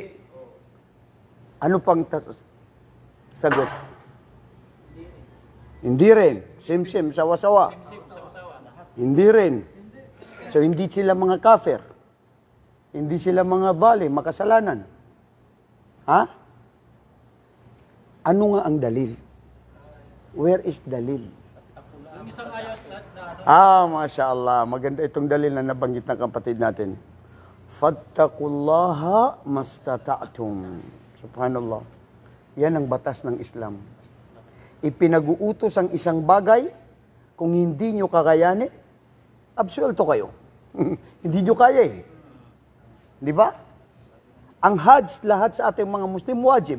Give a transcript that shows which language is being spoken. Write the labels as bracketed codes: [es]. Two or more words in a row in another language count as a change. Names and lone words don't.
[tl] Ano pang sagot? Hindi rin. Sim-sim, sawa-sawa. Hindi rin. So, hindi sila mga kafir. Hindi sila mga zalim, makasalanan. Ano nga ang dalil? [en] Where is dalil? [ar] ما شاء الله. [tl] Maganda itong dalil na nabanggit ng kapatid natin. [ar] فاتقوا الله ما استطعتم. [tl] Subhanallah. Yan ang batas ng Islam. Ipinag-uutos ang isang bagay, kung hindi nyo kakayanin, absuelto kayo. Hindi nyo kaya Di ba? Ang Hajj, lahat sa ating mga Muslim, wajib.